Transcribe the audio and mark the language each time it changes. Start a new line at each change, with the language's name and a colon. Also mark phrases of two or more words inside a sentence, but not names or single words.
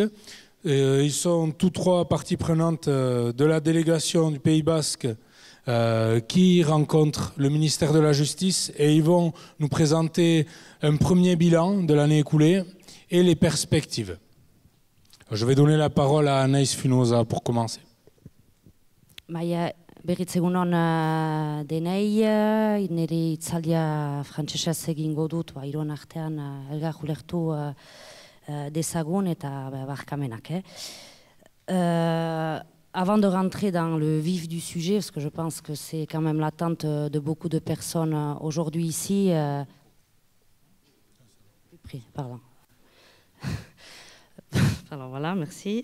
French: Ils sont tous trois parties prenantes de la délégation du Pays Basque qui rencontre le ministère de la Justice, et ils vont nous présenter un premier bilan de l'année écoulée et les perspectives. Je vais donner la parole à Anaïs Funosa pour commencer.
Basque: Berriz egunon denei, nire itzaldia frantsesez egingo dut, hiruan artean elgar ulertu dezagun eta barkamenak.
French: Avant de rentrer dans le vif du sujet, parce que je pense que c'est quand même l'attente de beaucoup de personnes aujourd'hui ici. Pardon. Alors voilà, merci.